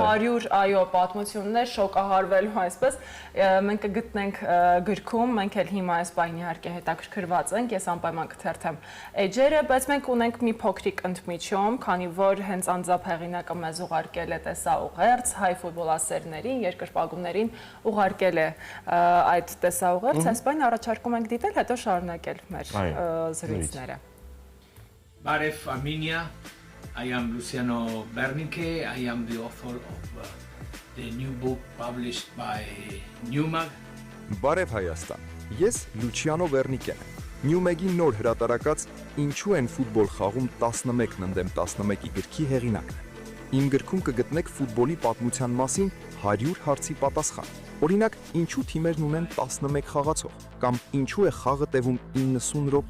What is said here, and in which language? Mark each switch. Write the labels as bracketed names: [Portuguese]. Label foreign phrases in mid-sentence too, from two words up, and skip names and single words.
[Armenian] Այլ 100 այո պատմություններ շոկահարվելու այսպես մենք կգտնենք գրքում, մենք էլ հիմա այս բանի իհարկե հետաքրքրված ենք, ես անպայման կթերթեմ էջերը, բայց մենք ունենք մի փոքրիկ ընդմիջում, քանի որ հենց անձամբ հեղինակը մեզ ուղարկել է տեսաուղերձ հայ ֆուտբոլասերներին, երկրպագուներին ուղարկել է այդ տեսաուղերձ, այս բանը առաջարկում ենք դիտել, հետո շարունակել մեր զրույցները։ Բարև Armenia. [English] I am Luciano Bernicke. I am the author of the new book published by Newmag. [Armenian] Բարև Հայաստան։ Ես Լուչիանո Վերնիկեն եմ։ Նյումեգի նոր հրատարակած Ինչու են ֆուտբոլ խաղում 11-ն ընդդեմ 11-ի գրքի հեղինակն եմ։ Իմ գրքում կգտնեք ֆուտբոլի պատմության մասին 100 հարցի պատասխան։ Օրինակ, ինչու թիմերն ունեն 11 խաղացող, կամ ինչու է խաղը տևում 90 րոպե,